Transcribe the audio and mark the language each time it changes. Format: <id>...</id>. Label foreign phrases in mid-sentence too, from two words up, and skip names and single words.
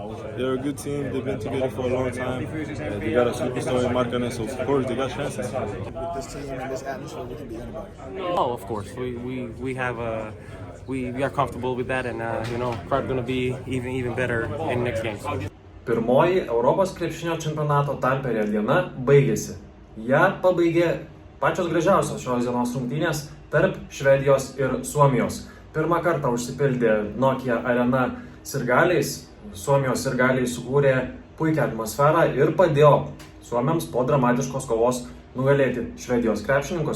<en>They're a good team. They've been together for a long time. They got a superstar in Markkanen, so of course they got chances. With this team and this atmosphere, we can beat anybody. Oh, of course. We are comfortable with that, and probably gonna be even better in next games.</en> <lt>Pirmoji Europos krepšinio čempionato Tamperėje diena baigėsi. Ja pabaigė pačios gražiausios šios dienos rungtynės tarp Švedijos ir Suomijos. Pirmą kartą užsipildė Nokia arena sirgaliais. Suomijos sirgaliai sukūrė puikią atmosferą ir padėjo suomiams po dramatiškos kovos nugalėti Švedijos krepšininkus.</lt>